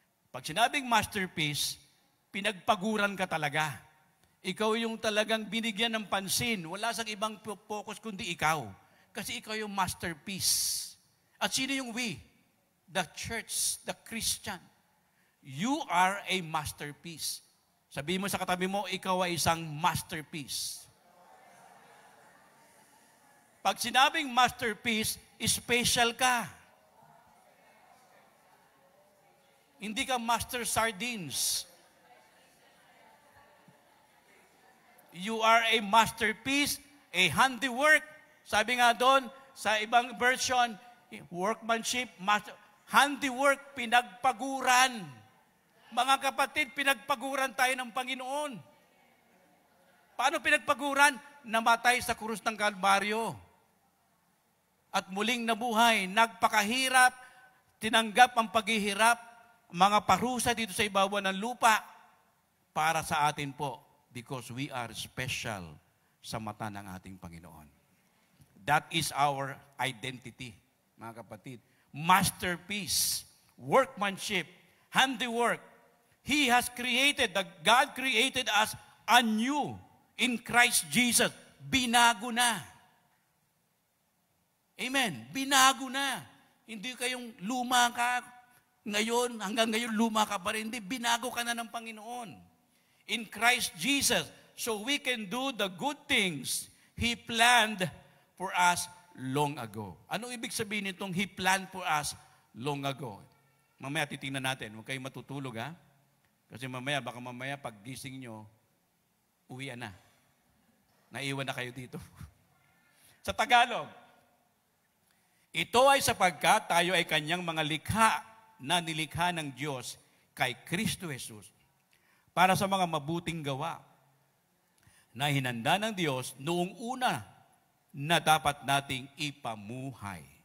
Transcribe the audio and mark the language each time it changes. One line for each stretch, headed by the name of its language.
Filipino: Pag sinabing masterpiece, pinagpaguran ka talaga. Ikaw yung talagang binigyan ng pansin. Wala sang ibang focus kundi ikaw. Kasi ikaw yung masterpiece. At sino yung we?
English: The church, the Christian. You are a masterpiece.
Filipino: Sabihin mo sa katabi mo, ikaw ay isang masterpiece. Pag sinabing masterpiece, special ka. Hindi ka master sardines.
English: You are a masterpiece, a handiwork.
Filipino: Sabi nga doon, sa ibang version, workmanship, handiwork, pinagpaguran. Mga kapatid, pinagpaguran tayo ng Panginoon. Paano pinagpaguran? Namatay sa krus ng Kalbaryo. At muling nabuhay, nagpakahirap, tinanggap ang paghihirap, mga parusa dito sa ibabaw ng lupa para sa atin po because we are special sa mata ng ating Panginoon.
English: That is our identity, mga kapatid. Masterpiece, workmanship, handiwork. He has created, God created us anew in Christ Jesus.
Filipino: Binago na. Amen. Binago na. Hindi kayong luma ka ngayon, hanggang ngayon luma ka pa rin. Hindi, binago ka na ng Panginoon.
English: In Christ Jesus. So we can do the good things He planned for us long ago.
Filipino: Anong ibig sabihin nitong He planned for us long ago? Mamaya titingnan natin. Huwag kayong matutulog, ha? Kasi baka mamaya pag gising nyo, uwian na. Naiwan na kayo dito. Sa Tagalog, ito ay sapagkat tayo ay kanyang mga likha na nilikha ng Diyos kay Kristo Jesus para sa mga mabuting gawa na hinanda ng Diyos noong una na dapat nating ipamuhay.